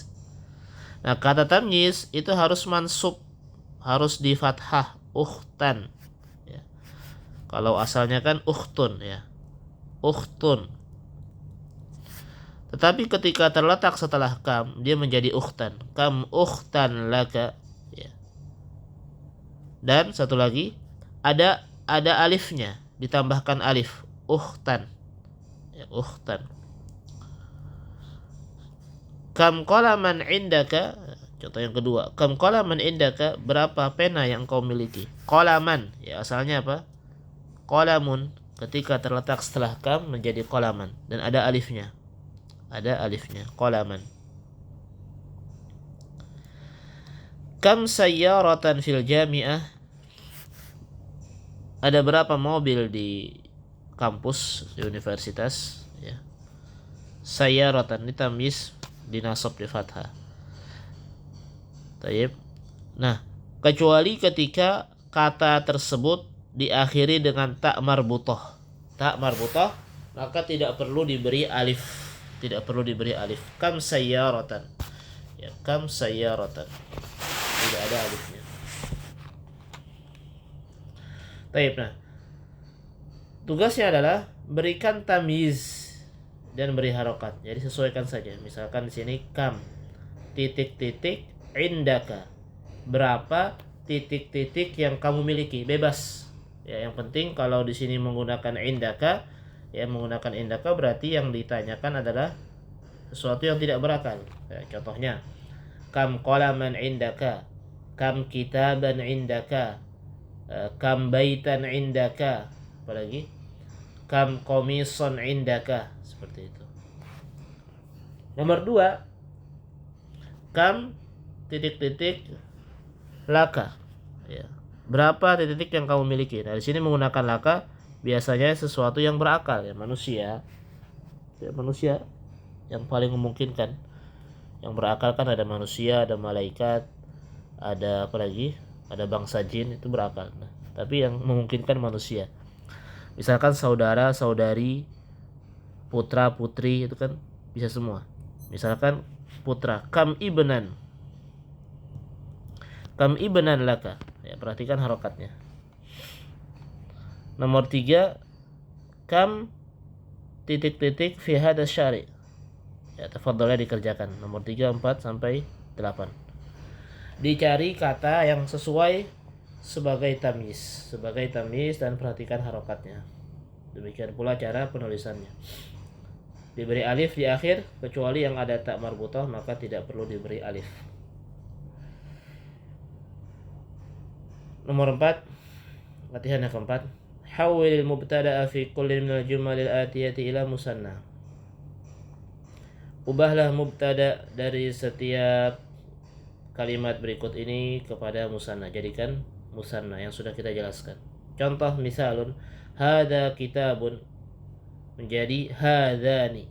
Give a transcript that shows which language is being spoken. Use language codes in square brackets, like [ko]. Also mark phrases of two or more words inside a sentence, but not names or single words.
[id] Nah, kata tamyiz itu harus mansub, harus di fathah, ukhtan. Ya. Kalau asalnya kan ukhtun ya. Ukhtun. Tetapi ketika terletak setelah kam, dia menjadi ukhtan. [ar] كم أختاً لك, [id] ya. Dan satu lagi, ada alifnya, ditambahkan alif, ukhtan. Ya, [ar] أختاً. كم قلماً عندك, [id] contoh yang kedua. [ar] كم قلماً عندك, [id] berapa pena yang kau miliki? Qalaman, ya, asalnya apa? Qalamun, ketika terletak setelah kam menjadi qalaman, dan ada alifnya. Ada alifnya, qalaman. [ar] كم سيارةً في الجامعة, [id] ada berapa mobil di kampus, di universitas, ya. Sayyaratan ditamyiz, dinasab di fathah. Taib. Nah, kecuali ketika kata tersebut diakhiri dengan tak marbutah. Tak marbutah, maka tidak perlu diberi alif. Tidak perlu diberi alif. [ar] كم سيارةً. Ya, كم سيارةً. [id] Tidak ada alifnya. Taib. Nah, tugasnya adalah berikan tamyiz dan beri harokat. Jadi sesuaikan saja. Misalkan di sini kam titik-titik indaka. Berapa titik-titik yang kamu miliki? Bebas. Ya, yang penting kalau di sini menggunakan indaka, ya, menggunakan indaka berarti yang ditanyakan adalah sesuatu yang tidak berakal. Ya, contohnya, [ar] كم قلماً عندك، كم كتاباً عندك، كم بيتاً عندك, apalagi كم قميصاً عندك, [id] seperti itu. Nomor 2, kam titik-titik laka, ya. Berapa titik yang kamu miliki? Nah, di sini menggunakan laka biasanya sesuatu yang berakal, ya, manusia. Ya, manusia yang paling memungkinkan. Yang berakal kan ada manusia, ada malaikat, ada apa lagi? Ada bangsa jin, itu berakal. Nah, tapi yang memungkinkan manusia. Misalkan saudara, saudari, putra, putri, itu kan bisa semua. Misalkan putra, [ar] كم ابناً. كم ابناً لك. [id] Ya, perhatikan harokatnya. Nomor 3, kam titik-titik [ar] في هذا الشارع'. [id] Ya, tafadhalnya dikerjakan. Nomor 3, 4 sampai 8. Dicari kata yang sesuai sebagai tamyiz, dan perhatikan harokatnya. Demikian pula cara penulisannya. Diberi alif di akhir, kecuali yang ada tak marbutah maka tidak perlu diberi alif. Nomor 4, latihan yang keempat. [ar] حوّل المبتدأ في كل من الجمل الآتية إلى مثنى. [id] Ubahlah mubtada dari setiap kalimat berikut ini kepada musanna. Jadikan musanna yang sudah kita jelaskan. Contoh misalun, [ar] هذا كتابٌ [id] menjadi hadzani.